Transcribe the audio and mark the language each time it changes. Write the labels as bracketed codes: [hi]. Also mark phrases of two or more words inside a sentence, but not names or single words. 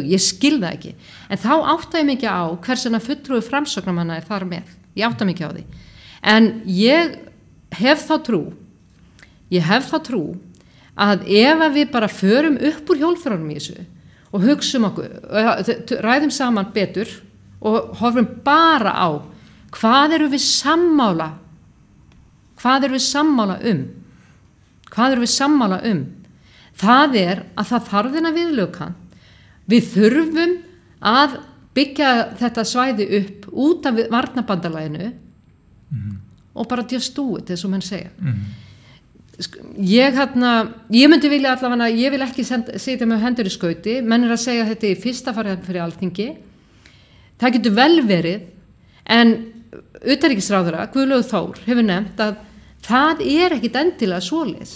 [is] ég skil það ekki, en þá átta ég mikið á hversuna fulltrúi Framsóknarmanna þar með, ég átta mikið á því, en ég hef þá trú að ef við bara förum upp úr hjólförunum í þessu og hugsum okkur, ræðum saman betur og horfum bara á hvað erum við sammála um. Það að það þarf þennan viðlögkant. Við þurfum að byggja þetta svæði upp út af varnarbandalaginu og bara [en] just do it, [is] eins og menn segja. Ég myndi vilja allavega, ég vil ekki setja með hendur í skauti, menn að segja þetta í fyrsta farið fyrir Alþingi. Það getur vel verið, en utanríkisráðherra, Guðlaugur Þór, hefur nefnt að það ekkit endilega svoleiðis.